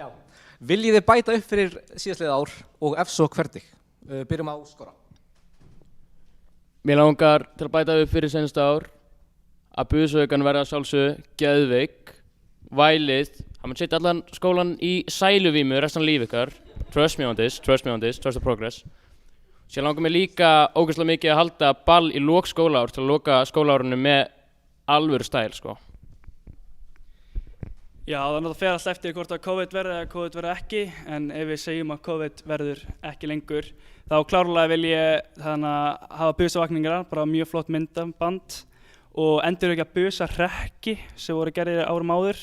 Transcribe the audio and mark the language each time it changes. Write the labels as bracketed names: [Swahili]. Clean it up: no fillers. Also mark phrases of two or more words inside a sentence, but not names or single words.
[Icelandic] Viljið þið bæta upp fyrir síðastliðið ár og ef svo hvernig? Byrjum á Skóra. Mér langar til að bæta upp fyrir seinasta ár að busaukan verða sjálfsögðu geðveik. Vælið, hann mun setja allan skólan í sæluvímu restan líf ykkar. [English] Trust me on this, trust the progress. [Icelandic] Sér langar mig líka ógeðslega mikið að halda ball í lok skólaár til að loka skólaárinu með alvöru stæl, sko. Já, það náttúrulega fer alltaf eftir hvort að COVID verður eða COVID verður ekki, en ef við segjum að COVID verður ekki lengur, þá klárlega vil ég hafa busavakningar, bara mjög flott myndaband og endurvekja busahrekki sem voru gerðir árum áður.